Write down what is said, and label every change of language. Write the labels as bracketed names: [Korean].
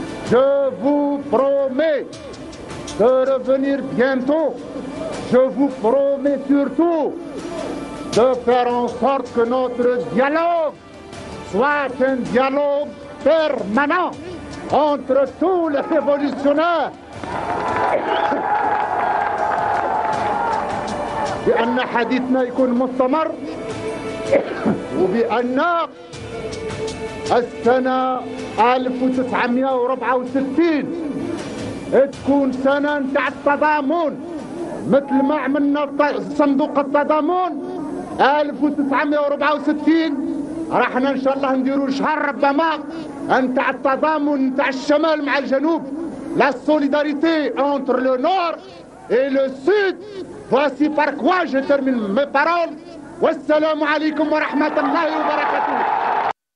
[French] Je vous promets de revenir bientôt. Je vous promets surtout de faire en sorte que notre dialogue soit un dialogue permanent entre tous les révolutionnaires. [Arabic] بأن حديثنا يكون مستمر، وبأن السنة 1964 تكون سنة نتاع التضامن، مثل ما عملنا صندوق التضامن 1964 راحنا ان شاء الله نديروا شهر ربما نتاع التضامن نتاع الشمال مع الجنوب. [French] La solidarité entre le nord et le sud. Voici par quoi je termine mes paroles. [Arabic] Wassalamu alaikum wa rahmatullahi wa barakatuh.